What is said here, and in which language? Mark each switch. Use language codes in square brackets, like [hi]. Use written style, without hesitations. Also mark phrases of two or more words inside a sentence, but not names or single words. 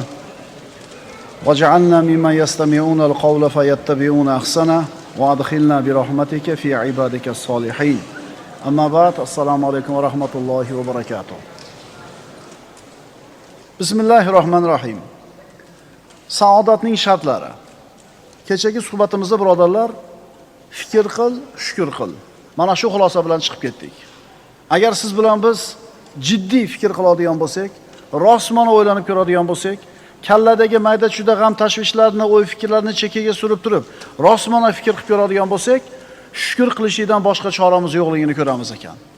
[ar] وجعلنا ممن يستمعون القول فيتبعون أحسنه وأدخلنا برحمتك في عبادك الصالحين. أما بعد، السلام عليكم ورحمة الله وبركاته. بسم الله الرحمن الرحيم. [uz] Saodatning shartlari. Kechagi suhbatimizda birodarlar, fikr qil, shukr qil. Mana shu xulosa bilan chiqib ketdik. Agar siz bilan biz jiddiy fikr qiladigan bo'lsak, rostmana o'ylanib ko'radigan bo'lsak, kalladagi mayda-chuda g'am tashvishlarni, o'y fikrlarni chekkaga surib turib, rostmana fikr qilib ko'radigan bo'lsak, shukr qilishdan boshqa choramiz yo'qligini ko'ramiz ekan.